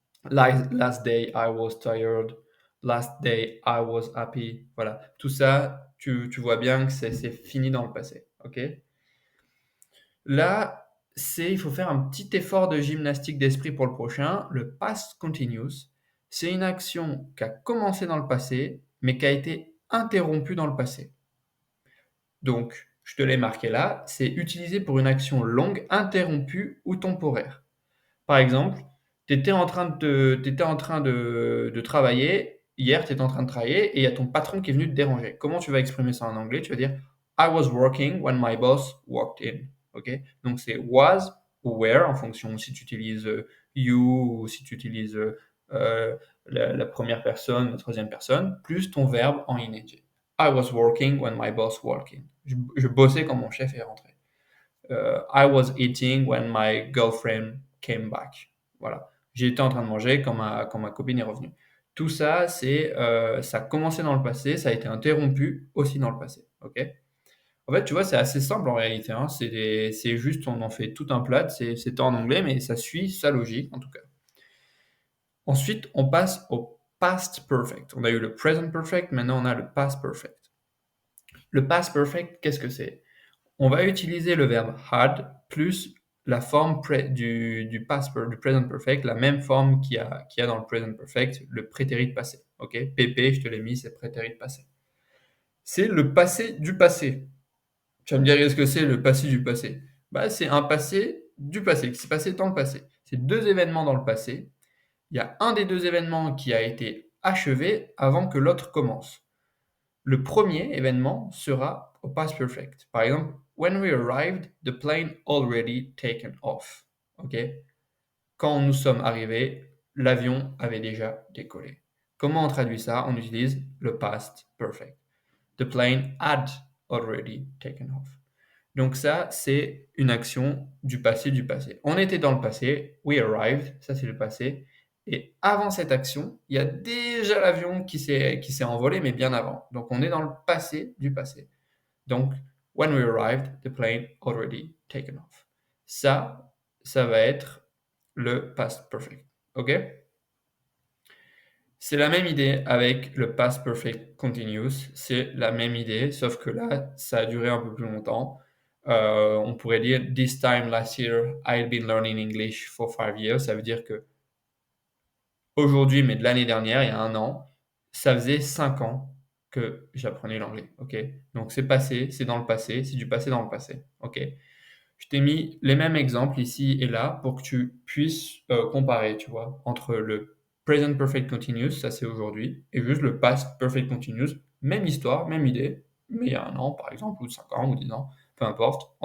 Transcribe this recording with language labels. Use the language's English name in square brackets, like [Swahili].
[English] Last day I was tired, last day I was happy. [French] Voilà, tout ça, tu vois bien que c'est fini dans le passé, ok? Là, il faut faire un petit effort de gymnastique d'esprit pour le prochain. Le past continuous, c'est une action qui a commencé dans le passé, mais qui a été interrompue dans le passé. Donc, je te l'ai marqué là, c'est utilisé pour une action longue, interrompue ou temporaire. Par exemple, tu étais en train de travailler, hier tu étais en train de travailler et il y a ton patron qui est venu te déranger. Comment tu vas exprimer ça en anglais? Tu vas dire [English] I was working when my boss walked in. [French] Ok. Donc c'est was ou were en fonction si tu utilises you ou si tu utilises la première personne, la troisième personne, plus ton verbe en ing. [English] I was working when my boss walked in. [French] Je bossais quand mon chef est rentré. [English] I was eating when my girlfriend came back. [French] Voilà. J'étais en train de manger quand ma copine est revenue. Tout ça, ça a commencé dans le passé, ça a été interrompu aussi dans le passé. Ok. En fait, tu vois, c'est assez simple en réalité, hein. C'est juste, on en fait tout un plat. C'est en anglais, mais ça suit sa logique en tout cas. Ensuite, on passe au past perfect. On a eu le present perfect, maintenant on a le past perfect. Le past perfect, qu'est-ce que c'est? On va utiliser le verbe had plus la forme du present perfect, la même forme qu'il y a dans le present perfect, le prétérit passé. Ok, PP, je te l'ai mis, c'est prétérit passé. C'est le passé du passé. Tu vas me dire, qu'est-ce que c'est le passé du passé? Bah, c'est un passé du passé, qui s'est passé dans le passé. C'est deux événements dans le passé. Il y a un des deux événements qui a été achevé avant que l'autre commence. Le premier événement sera au past perfect. Par exemple, [English] when we arrived, the plane already taken off. Ok? [French] Quand nous sommes arrivés, l'avion avait déjà décollé. Comment on traduit ça? On utilise le past perfect. [English] The plane had already taken off. [French] Donc ça, c'est une action du passé du passé. On était dans le passé, [English] we arrived, [French] ça c'est le passé. Et avant cette action, il y a déjà l'avion qui s'est envolé, mais bien avant. Donc on est dans le passé du passé. Donc, [English] when we arrived, the plane already taken off. [French] Ça va être le past perfect. OK? C'est la même idée avec le past perfect continuous. C'est la même idée, sauf que là, ça a duré un peu plus longtemps. On pourrait dire [English] this time last year, I've been learning English for 5 years. [French] Ça veut dire que aujourd'hui, mais de l'année dernière, il y a un an, ça faisait 5 ans que j'apprenais l'anglais. Ok? Donc c'est passé, c'est dans le passé, c'est du passé dans le passé. Ok? Je t'ai mis les mêmes exemples ici et là pour que tu puisses comparer, tu vois, entre le present perfect continuous, ça c'est aujourd'hui, et juste le past perfect continuous, même histoire, même idée, mais il y a un an par exemple, ou 5 ans, ou 10 ans, peu importe.